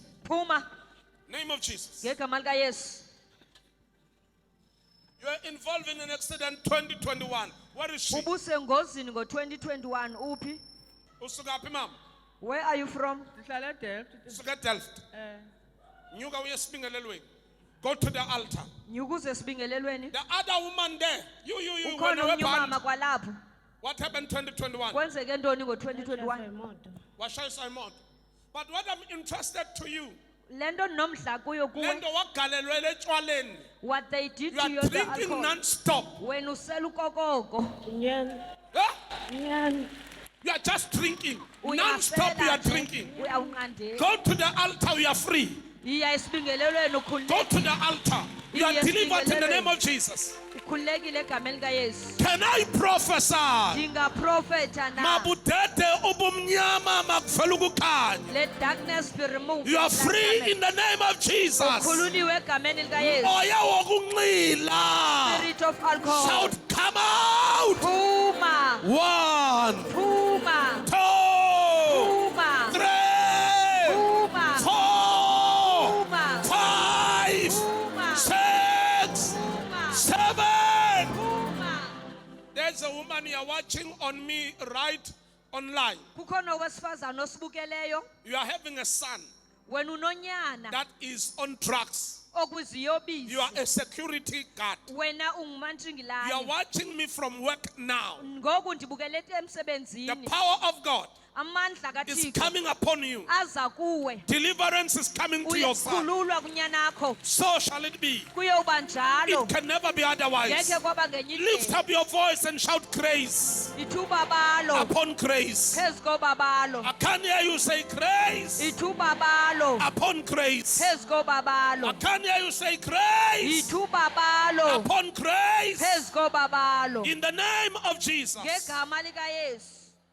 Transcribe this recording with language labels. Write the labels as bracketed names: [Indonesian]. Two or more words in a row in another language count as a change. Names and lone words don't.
[Xhosa] Phuma [English] Name of Jesus. [Xhosa] ngegama lika Yesu. [English] You are involved in an accident 2021. Where is she? [Xhosa] Ubusengozini ngo-2021 uphi? Usuka phi mama? [English] Where are you from? [Xhosa] Ndihlala eDelft. Usuka Delft. Nyuka uye esibingelelweni. [English] Go to the altar. [Xhosa] Nyukuze sibingelelweni. [English] The other woman there. You [Xhosa] Ukhona [English] went [Xhosa] umnyumama kwalapho. [English] What happened 2021? [Xhosa] Kwenzeke ntoni ngo-2021? Washayisa imoto. [English] But what I'm interested to you, [Xhosa] Lento nomdla kuyo kuwe. lento wagalelwe etshwaleni. [English] What they did You to are you the drinking alcohol. non-stop. [Xhosa] Wena usela ukokoko. Huh? Nyani. [English] You are just drinking. [Xhosa] Uyasela [English] Non-stop you are [Xhosa] nje, [English] drinking. [Xhosa] uyawunqandela. [English] Go to the altar, you are free. [Xhosa] Iya esibingelelweni [English] Go [Xhosa] ukhululekile. [English] to the altar. You are Yes, delivered in the [Xhosa] Bingelelweni. [English] name of Jesus. [Xhosa] Ukhululekile egameni likaYesu. [English] Can I prophesy? [Xhosa] Ndingaprofetha na. Mabudede ubumnyama makuvela ukukhanya. [English] Let darkness be removed. You are free in the name of Jesus. [Xhosa] Ukhululiwe egameni likaYesu. Moya wokunxila. [English] Spirit of alcohol. Shout, come out. [Xhosa] Phuma. 1, Phuma. 2, Phuma. 3, Phuma. 4, Phuma. 5, Phuma. 6, Phuma. 7. Phuma. [English] There's a woman you're watching on me right online. [Xhosa] Kukhona owesifazana osibukeleyo. [English] You are having a son [Xhosa] Wena unonyana [English] that is on drugs. [Xhosa] okuziyobisi. [English] You are a security guard. [Xhosa] Wena [English] You are [Xhosa] ungumantshingilayo. [English] watching me from work now. [Xhosa] Ngoku ndibukele [English] The [Xhosa] emsebenzini. [English] power of God [Xhosa] Amandla [English] is [Xhosa] kaThixo [English] coming upon you. [Xhosa] aza kuwe. [English] Deliverance is coming to your son. [Xhosa] Uyakhululwa kunyanakho. [English] So shall it be. [Xhosa] Kuyoba njalo. [English] It can never be otherwise. [Xhosa] Ngeke kwaba ngenye [English] Lift [Xhosa] indlela. [English] up your voice and shout grace [Xhosa] Ithuba balo. [English] upon grace. [Xhosa] Phezu kobabalo. [English] I can hear you say grace [Xhosa] Ithuba balo. [English] upon grace. [Xhosa] Phezu [English] I [Xhosa] kobabalo. [English] can hear you say grace [Xhosa] Ithuba balo. [English] upon grace. [Xhosa] Phezu kobabalo. [English] In the name of Jesus. [Xhosa] Ngegama likaYesu.